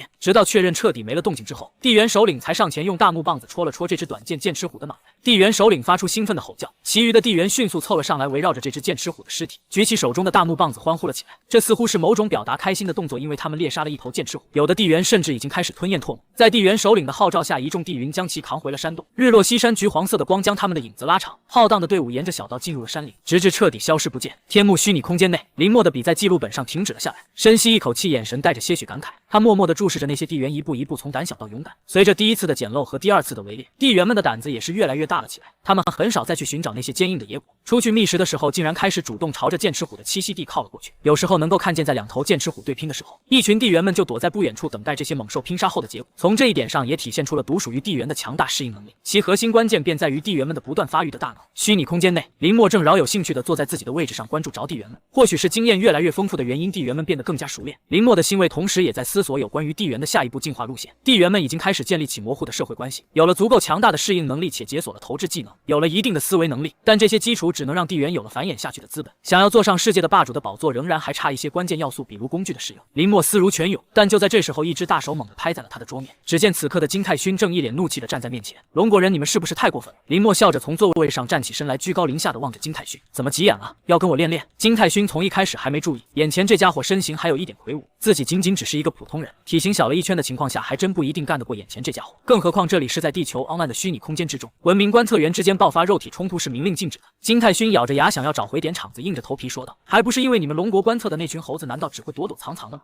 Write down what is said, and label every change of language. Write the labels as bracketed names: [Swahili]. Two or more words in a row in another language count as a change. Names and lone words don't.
[Chinese] 直到確認徹底沒了動靜之後，地緣首領才上前用大木棒子戳了戳這只短劍劍齒虎的腦袋。地緣首領發出興奮的吼叫，其餘的地緣迅速湊了上來，圍繞着這只劍齒虎的屍體，舉起手中的大木棒子歡呼了起來。這似乎是某種表達開心的動作，因為他們獵殺了一頭劍齒虎，有的地緣甚至已經開始吞咽唾沫。在地緣首領的號召下，一眾地雲將其扛回了山洞。日落西山，橘黃色的光將他們的影子拉長，浩蕩的隊伍沿着小道進入了山林，直至徹底消失不見。天幕虛擬空間內，林默的筆在記錄本上停止了下來，深吸一口氣，眼神帶着些許感慨。他默默地注視着那些地緣一步一步從膽小到勇敢。隨着第一次的撿漏和第二次的圍獵，地緣們的膽子也是越來越大了起來。他們很少再去尋找那些堅硬的野果，出去覓食的時候，竟然開始主動朝着劍齒虎的棲息地靠了過去。有時候能夠看見，在兩頭劍齒虎對拼的時候，一群地緣們就躲在不遠處等待這些猛獸拼殺後的結果。從這一點上也體現出了獨屬於地緣的強大適應能力，其核心關鍵便在於地緣們的不斷發育的大腦。虛擬空間內，林默正饒有興趣地坐在自己的位置上關注着地緣們。或許是經驗越來越豐富的原因，地緣們變得更加熟練。林默的欣慰同時也在思索有關於地緣的下一步進化路線。地緣們已經開始建立起模糊的社會關係，有了足夠強大的適應能力，且解鎖了投擲技能，有了一定的思維能力，但這些基礎只能讓地緣有了繁衍下去的資本。想要坐上世界的霸主的寶座，仍然還差一些關鍵要素，比如工具的使用。林默思如泉湧，但就在這時候，一只大手猛地拍在了他的桌面。只見此刻的金泰勳正一臉怒氣地站在面前。龍國人，你們是不是太過分了？林默笑着從座位上站起身來，居高臨下地望着金泰勳。怎麼急眼了？要跟我練練？金泰勳從一開始還沒注意，眼前這家伙身形還有一點魁梧，自己僅僅只是一個普通人，體型小了一圈的情況下，還真不一定幹得過眼前這家伙。更何況這裡是在地球 online 的虛擬空間之中，文明觀測員之間爆發肉體衝突是明令禁止的。金泰勳咬着牙想要找回點場子，硬着頭皮說道：“還不是因為你們龍國觀測的那群猴子，難道只會躲躲藏藏的嗎？